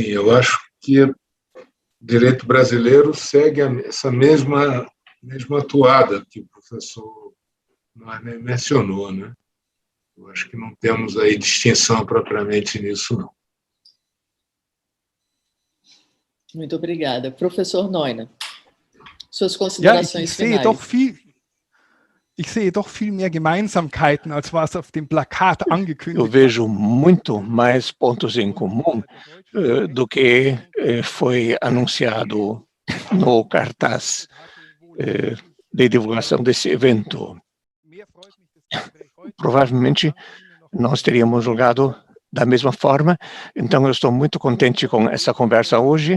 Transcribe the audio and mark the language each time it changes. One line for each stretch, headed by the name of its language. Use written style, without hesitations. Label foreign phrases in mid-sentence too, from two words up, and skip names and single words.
Portuguese: Eu acho que o direito brasileiro segue essa mesma toada que o professor Neuner mencionou, né? Eu acho que não temos aí distinção propriamente nisso, não. Muito obrigada. Professor Neuner, suas considerações finais.
German: Ich sehe doch viel mehr Gemeinsamkeiten, als was auf dem Plakat angekündigt
Portuguese: Eu vejo muito mais pontos em comum do que foi anunciado no cartaz de divulgação desse evento. Provavelmente nós teríamos julgado da mesma forma, então eu estou muito contente com essa conversa hoje.